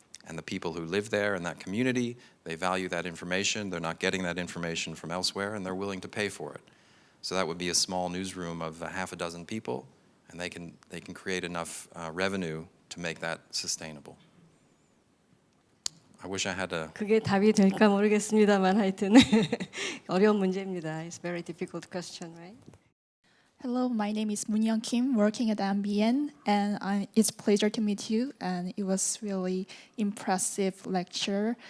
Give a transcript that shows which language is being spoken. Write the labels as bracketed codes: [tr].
[en] And the people who live there in that community, they value that information. They're not getting that information from elsewhere, and they're willing to pay for it. So that would be a small newsroom of half a dozen people, and they can create enough revenue to make that sustainable. I wish I had a. [ko] 그게 답이 될까 모르겠습니다만 하여튼 어려운 문제입니다. [en] It's a very difficult question, right? Hello, my name is Moon-Young Kim, working at MBN, and it's a pleasure to meet you. And it was really impressive lecture.